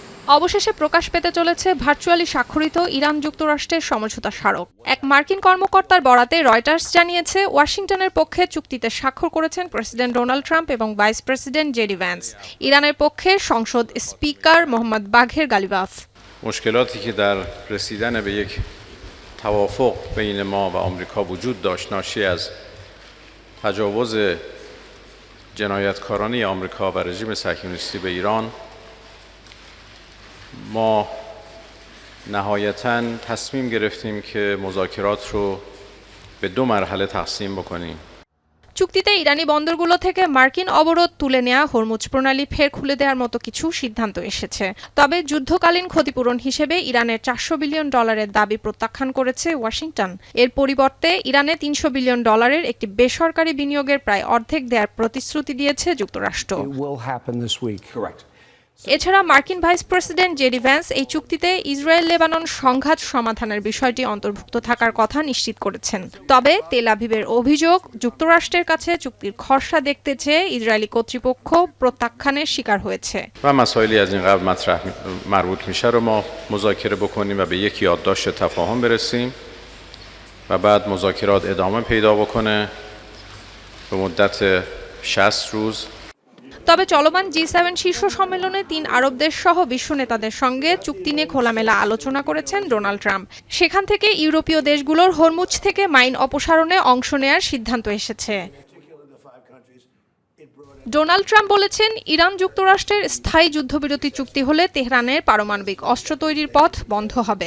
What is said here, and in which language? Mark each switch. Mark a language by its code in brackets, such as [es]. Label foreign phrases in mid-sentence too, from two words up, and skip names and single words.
[bn] অবশেষে প্রকাশ পেতে চলেছে ভার্চুয়ালি স্বাক্ষরিত ইরান যুক্তরাষ্ট্রের সমঝোতা স্মারক। এক মার্কিন কর্মকর্তার বরাতে রয়টার্স জানিয়েছে, ওয়াশিংটনের পক্ষে চুক্তিতে স্বাক্ষর করেছেন প্রেসিডেন্ট ডোনাল্ড ট্রাম্প এবং ভাইস প্রেসিডেন্ট জেডি ভ্যান্স। ইরানের পক্ষে সংসদ স্পিকার মোহাম্মদ বাঘের গালিবাফ। [fa] مشکلاتی که در رسیدن به یک توافق بین ما و آمریکا وجود داشت ناشی از تجاوز جنایتکارانه آمریکا و رژیم صهیونیستی به ایران ما نهایتاً تصمیم گرفتیم که مذاکرات رو به دو مرحله تقسیم بکنیم. [bn] চুক্তিতে ইরানি বন্দরগুলো থেকে মার্কিন অবরোধ তুলে নেওয়া, হরমুজ প্রণালী ফের খুলে দেওয়ার মতো কিছু সিদ্ধান্ত এসেছে। তবে যুদ্ধকালীন ক্ষতিপূরণ হিসেবে ইরানের $400 বিলিয়ন দাবি প্রত্যাখ্যান করেছে ওয়াশিংটন। এর পরিবর্তে ইরানে $300 বিলিয়ন একটি বেসরকারি বিনিয়োগের প্রায় অর্ধেক দেওয়ার প্রতিশ্রুতি দিয়েছে যুক্তরাষ্ট্র। এছাড়া মার্কিন ভাইস প্রেসিডেন্ট জেডি ভ্যান্স এই চুক্তিতে ইসরায়েল লেবানন সংঘাত সমাধানের বিষয়টি অন্তর্ভুক্ত থাকার কথা নিশ্চিত করেছেন। তবে তেল আভিভের অভিযোগ, যুক্তরাষ্ট্রের কাছে চুক্তির খসড়া দেখতে চেয়ে ইসরায়েলি কর্তৃপক্ষ প্রত্যাখ্যানের শিকার হয়েছে। [fa] و مسائلی از این قبل مطرح مربوط میشه رو ما مذاکره بکنیم و به یک یادداشت تفاهم برسیم و بعد مذاکرات ادامه پیدا بکنه به مدت 60 روز। [bn] তবে চলমান G7 শীর্ষ সম্মেলনে 3 আরব দেশ সহ বিশ্ব নেতাদের সঙ্গে চুক্তি নিয়ে খোলামেলা আলোচনা করেছেন ডোনাল্ড ট্রাম্প। সেখান থেকে ইউরোপীয় দেশগুলোর হরমুজ থেকে মাইন অপসারণে অংশ নেয়ার সিদ্ধান্ত এসেছে। ডোনাল্ড ট্রাম্প বলেছেন, ইরান যুক্তরাষ্ট্রের স্থায়ী যুদ্ধবিরতি চুক্তি হলে তেহরানের পারমাণবিক অস্ত্র তৈরির পথ বন্ধ হবে।